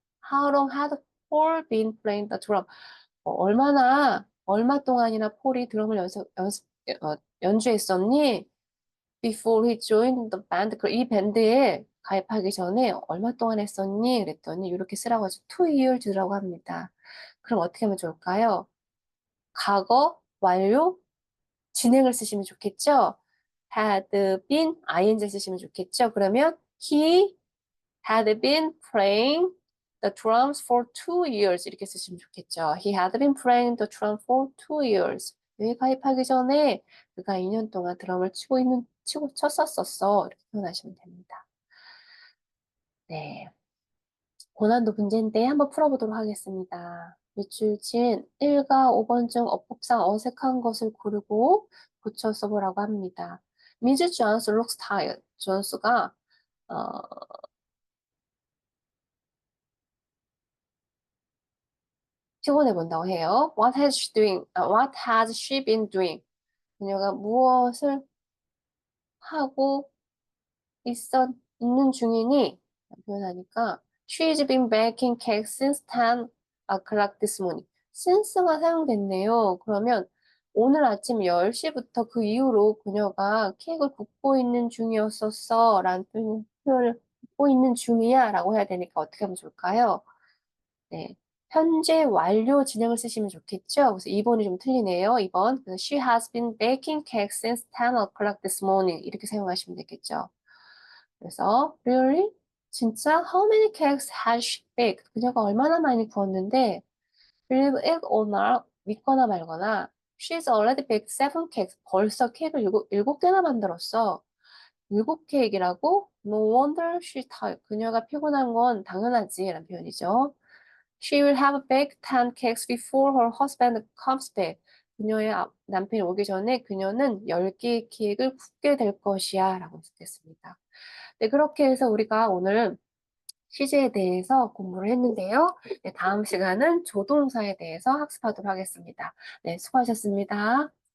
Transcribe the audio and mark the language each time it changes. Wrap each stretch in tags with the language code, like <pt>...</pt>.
<en>How long had Paul been playing the drum?</en> <ko>얼마 동안이나 폴이 드럼을 연주했었니?</ko> <en>Before he joined the band,</en> <ko>이 밴드에 가입하기 전에 얼마 동안 했었니? 그랬더니 이렇게 쓰라고 하죠.</ko> <en>2 years라고</en> <ko>합니다. 그럼 어떻게 하면 좋을까요? 과거, 완료, 진행을 쓰시면 좋겠죠?</ko> <en>had been, ing</en> <ko>쓰시면 좋겠죠? 그러면</ko> <en>he had been playing the drums for 2 years</en> <ko>이렇게 쓰시면 좋겠죠.</ko> <en>He had been playing the drum for 2 years.</en> <ko>여기 가입하기 전에 그가 2년 동안 드럼을 치고 쳤었었어. 이렇게 표현하시면 됩니다. 네. 고난도 문제인데 한번 풀어보도록 하겠습니다. 밑줄친 1과 5번 중 어법상 어색한 것을 고르고 붙여 써보라고 합니다.</ko> <en>Mrs. Jones looks tired.</en> <ko>존스가 피곤해 본다고 해요.</ko> <en>What has she been doing?</en> <ko>그녀가 무엇을 하고 있는 중이니? 표현하니까</ko> <en>She's been baking cakes since 10 o'clock this morning.</en> <ko>since가 사용됐네요. 그러면 오늘 아침 10시부터 그 이후로 그녀가 케이크를 굽고 있는 중이었었어 라는 표현을 굽고 있는 중이야 라고 해야 되니까 어떻게 하면 좋을까요? 네. 현재 완료 진행을 쓰시면 좋겠죠? 그래서 2번이 좀 틀리네요. 2번. 그래서</ko> <en>She has been baking cakes since 10 o'clock this morning.</en> <ko>이렇게 사용하시면 되겠죠. 그래서</ko> <en>Really?</en> <ko>진짜?</ko> <en>How many cakes has she baked?</en> <ko>그녀가 얼마나 많이 구웠는데</ko> <en>Believe it or not,</en> <ko>믿거나 말거나</ko> <en>She's already baked 7 cakes.</en> <ko>벌써 케이크를 7개나 만들었어. 7케이크라고?</ko> <en>No wonder she's tired.</en> <ko>그녀가 피곤한 건 당연하지. 라는 표현이죠.</ko> <en>She will have baked 10 cakes before her husband comes back.</en> <ko>그녀의 남편이 오기 전에 그녀는 10개의 케이크를 굽게 될 것이야. 라고 쓰겠습니다. 네, 그렇게 해서 우리가 오늘 시제에 대해서 공부를 했는데요. 네, 다음 시간은 조동사에 대해서 학습하도록 하겠습니다. 네, 수고하셨습니다.</ko>